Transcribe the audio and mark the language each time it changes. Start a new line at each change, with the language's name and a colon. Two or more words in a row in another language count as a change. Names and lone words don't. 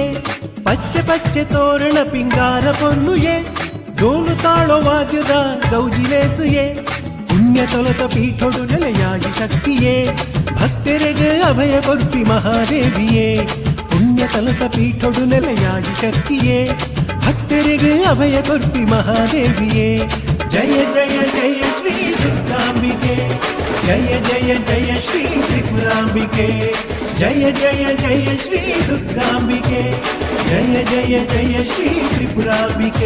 Tulu: ಪಚ್ಚೆ ಪಚ್ಚೆ ತೋರಣ ಪಿಂಗಾರ ಪೊನ್ನುಯೇ ಡೋಲು ತಾಳೋ ವಾದ್ಯದ ಗೌಜಿಲೇಸುಯೇ ಪುಣ್ಯ ತೊಲತ ಪೀಠೊಡು ನೆಲೆಯಾಗಿ ಶಕ್ತಿಯೇ ಭಕ್ತರಿಗೆ ಅಭಯ ಕೊರ್ಪಿ ಮಹಾದೇವಿಯೇ. ಪುಣ್ಯ ತಲತ ಪೀಠೊಡು ನೆಲೆಯಾಗಿ ಶಕ್ತಿಯೇ ಭಕ್ತರಿಗೆ ಅಭಯ ಕೊರ್ಪಿ ಮಹಾದೇವಿಯೇ.
Sanskrit: ಜಯ ಜಯ ಜಯ ಶ್ರೀ ದುರ್ಗಾಂಬಿಕೆ, जय जय जय श्री त्रिपुरांबिके. जय जय जय श्री दुर्गांबिके, जय जय जय श्री त्रिपुरांबिके.